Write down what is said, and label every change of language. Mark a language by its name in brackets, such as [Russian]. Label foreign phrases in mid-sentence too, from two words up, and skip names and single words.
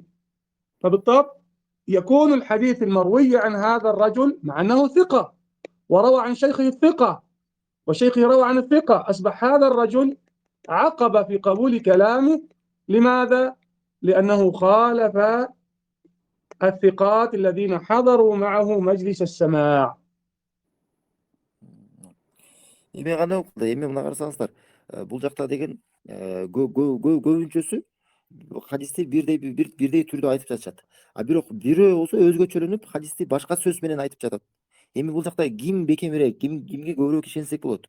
[Arabic] فبالطبع يكون الحديث المروي عن هذا الرجل مع أنه ثقة وروى عن شيخه الثقة وشيخه روى عن الثقة، أصبح هذا الرجل عقب في قبول كلامه. لماذا؟ لأنه خالف الثقات الذين حضروا معه مجلس السماع. [Kyrgyz] Эми кандай болуп калды? Эми мына карасаңыздар, бул жакта деген көбүнчөсү хадисти бирдей түрдө айтып жатышат. Бирок бирөө болсо өзгөчөлөнүп хадисти башка сөз менен айтып жатат. Эми бул жакта ким бекемирээк, кимге көбүрөөк ишенсек болот?